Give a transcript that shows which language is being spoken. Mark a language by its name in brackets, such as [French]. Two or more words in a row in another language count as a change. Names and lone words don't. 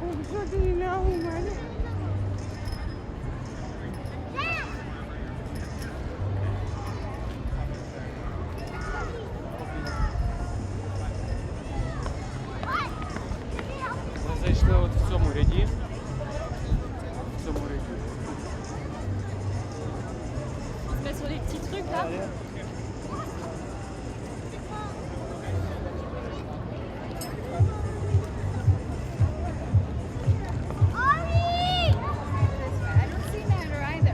[Ukrainian] Зайшли от в цьому ряді. В цьому ряді. [French] Mais sur les petits trucs là. [English] I don't see Matter either.